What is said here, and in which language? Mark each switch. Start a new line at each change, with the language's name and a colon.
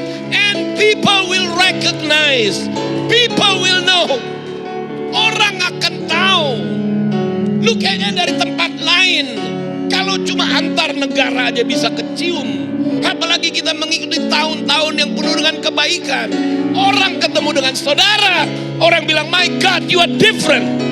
English: And people will recognize. People will know.
Indonesian: Orang akan tahu. Lu kayaknya dari tempat lain. Kalau cuma antar negara aja bisa kecium. Apalagi kita mengikuti tahun-tahun yang penuh dengan kebaikan. Orang ketemu dengan saudara. Orang bilang,
English: my God, you are different.